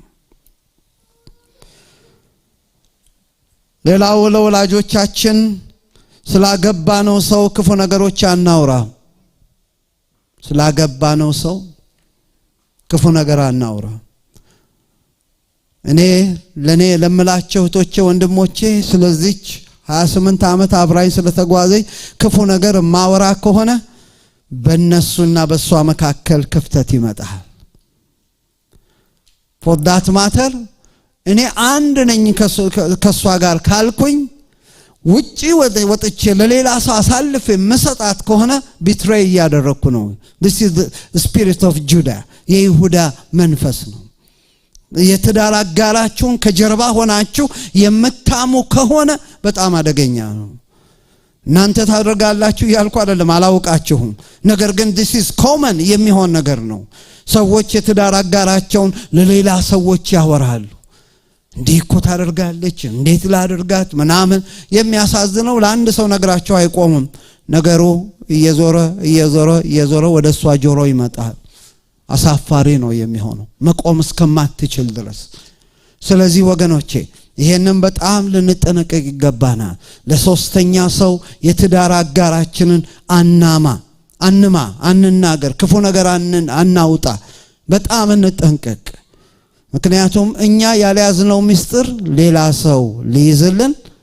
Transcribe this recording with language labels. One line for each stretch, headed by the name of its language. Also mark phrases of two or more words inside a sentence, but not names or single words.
Amharic: ሌላው ለወላጆቻችን ስላገባነው ሰው ክፉ ነገሮች አናውራ። ስላገባነው ሰው ክፉ ነገር አናውራ። እኔ ለኔ ለምላቸው እህቶቼ ወንድሞቼ ስለዚች 28 ዓመት አብራኝ ስለተጓዘኝ ክፉ ነገር ማወራ ከሆነ በእነሱና በሷ መካከል ክፍተት ይመጣል።
English: for that matter
Amharic: እኔ አንድ ነኝ ከሷ ጋር ካልኩኝ ውጪ ወጥቼ ለሌላ ሰው አሳልፌ መሰጣት ከሆነ ቢትሬይ ያደረኩ ነው።
English: this is the spirit of Judah
Amharic: የይሁዳ መንፈስ ነው። የትዳር አጋራችሁን ከጀርባ ሆናችሁ የምታሙ ከሆነ በጣም አደገኛ ነው። እናንተ ታደርጋላችሁ ያልኩ አይደለም፣ አላውቃችሁም። ነገር ግን
English: this is common
Amharic: የሚሆን ነገር ነው። ሰዎች የትዳር አጋራቸውን ለሌላ ሰዎች ያወራሉ። እንዲህ እኮ ታደርጋለች፣ እንዴት ላደርጋት ምናምን። የሚያሳዝነው ለአንድ ሰው ነግራቸው አይቆምም። ነገሩ እየዞረ ወደ እሷ ጆሮ ይመጣል። አሳፋሪ ነው የሚሆነው መቆም እስከማትችል ድረስ። ስለዚህ ወገኖቼ ይሄንን በጣም ልንጠነቀቅ ይገባናል። ለሶስተኛ ሰው የትዳር አጋራችንን አንናገር፣ ክፉ ነገር አናውጣ። በጣም እንጠንቀቅ። ምክንያቱም እኛ ያልያዝነው ምስጢር ሌላ ሰው ሊይዝልን